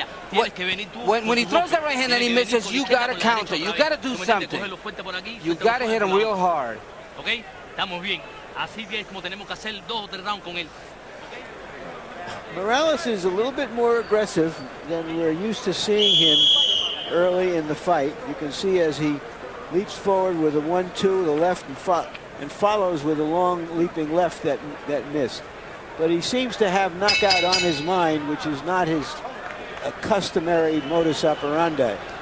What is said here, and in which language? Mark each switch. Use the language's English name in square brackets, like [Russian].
[English] When he throws that right hand and he misses, you got to counter. You got to do something. You got to hit him real hard. [Spanish] Okay, estamos bien. Así es como tenemos que hacer 2 o 3 rounds con él. [English] Morales is a little bit more aggressive than we're used to seeing him early in the fight. You can see as he leaps forward with a 1-2 to the left and follows with a long leaping left that missed. But he seems to have knockout on his mind, which is not his customary modus operandi.